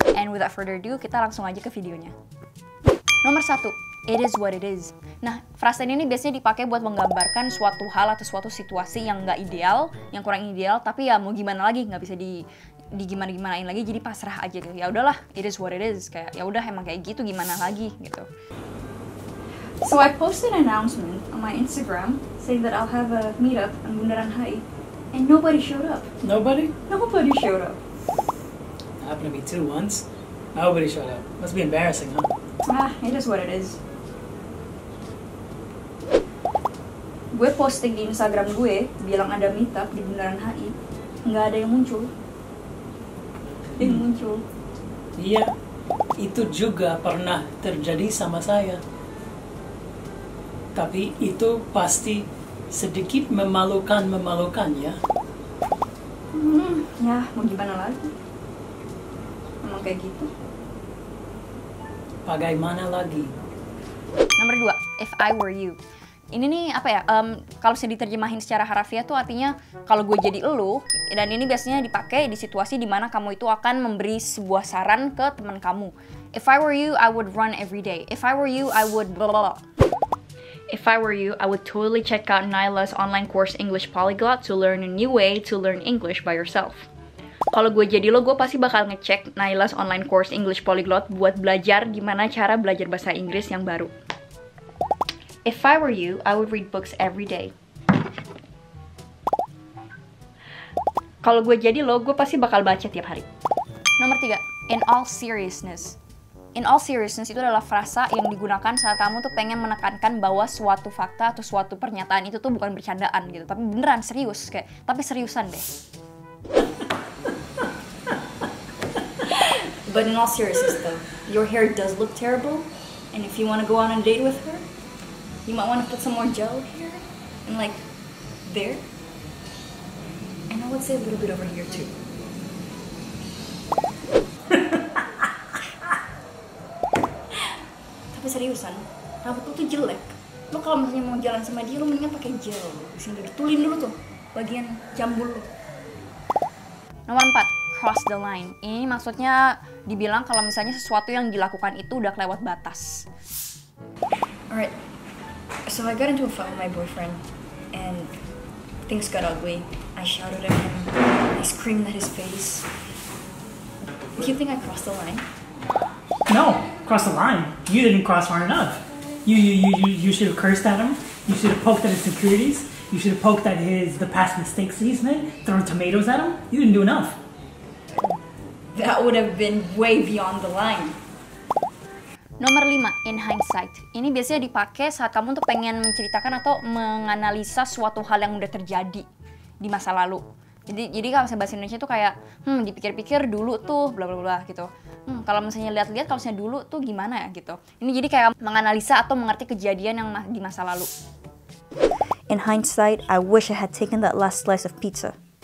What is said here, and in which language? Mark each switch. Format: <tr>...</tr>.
<en>And without further ado,</en> <id>kita langsung aja ke videonya. Nomor 1,</id> <en>it is what it is.</en> <id>Nah, frasa ini biasanya dipakai buat menggambarkan suatu hal atau suatu situasi yang nggak ideal, yang kurang ideal, tapi ya mau gimana lagi, nggak bisa di gimana-gimanain lagi, jadi pasrah aja gitu. Ya udahlah,</id> <en>it is what it is.</en> <id>Kayak ya udah emang kayak gitu, gimana lagi gitu.</id> <en>So I posted an announcement on my Instagram saying that I'll have a meetup on Bundaran HI, and nobody showed up. Nobody? Nobody showed up. Happened to me too once. Nobody showed up. Must be embarrassing, huh? Ah, it is what it is.</en> <id>Gue posting di Instagram gue, bilang ada meetup di Bundaran HI, nggak ada yang muncul. Iya, itu juga pernah terjadi sama saya. Tapi itu pasti sedikit memalukan ya. Ya, mau gimana lagi? Emang kayak gitu. Bagaimana lagi? Nomor 2,</id> <en>if I were you.</en> <id>Ini nih apa ya, kalau bisa diterjemahin secara harafiah tuh artinya kalau gue jadi elu, dan ini biasanya dipakai di situasi dimana kamu itu akan memberi sebuah saran ke teman kamu.</id> <en>If I were you, I would run every day. If I were you, I would blah blah blah. If I were you, I would totally check out Naila's online course English Polyglot to learn a new way to learn English by yourself.</en> <id>Kalau gue jadi lo, gue pasti bakal ngecek Naila's online course English Polyglot buat belajar gimana cara belajar bahasa Inggris yang baru.</id> <en>If I were you, I would read books every day.</en> <id>Kalau gue jadi lo, gue pasti bakal baca tiap hari. Nomor 3,</id> <en>in all seriousness. In all seriousness</en> <id>itu adalah frasa yang digunakan saat kamu tuh pengen menekankan bahwa suatu fakta atau suatu pernyataan itu tuh bukan bercandaan gitu, tapi beneran serius, kayak tapi seriusan deh.</id> <en>But in all seriousness though, your hair does look terrible, and if you want to go on a date with her, you might want to put some more gel here, and like, there. And I would say a little bit over here too.</en> <id>Tapi seriusan, rambut lu tuh jelek. Lu kalau misalnya mau jalan sama dia, lu mendingan pakai gel. Disini ditulin dulu tuh, bagian jambul lu. Nomor 4,</id> <en>cross the line.</en> <id>Ini maksudnya dibilang kalau misalnya sesuatu yang dilakukan itu udah kelewat batas.</id> <en>Alright. So I got into a fight with my boyfriend, and things got ugly. I shouted at him, I screamed at his face. Do you think I crossed the line? No, cross the line. You didn't cross far enough. You should have cursed at him. You should have poked at his insecurities. You should have poked at the past mistakes that he's made. Thrown tomatoes at him. You didn't do enough. That would have been way beyond the line.</en> <id>Nomor 5,</id> <en>in hindsight.</en> <id>Ini biasanya dipakai saat kamu tuh pengen menceritakan atau menganalisa suatu hal yang udah terjadi di masa lalu. Jadi kalau misalnya bahasa Indonesia tuh kayak, dipikir-pikir dulu tuh, bla bla bla gitu. Kalau misalnya lihat-lihat, kalau misalnya dulu tuh gimana ya gitu. Ini jadi kayak menganalisa atau mengerti kejadian yang di masa lalu.</id> <en>In hindsight, I wish I had taken that last slice of pizza.</en>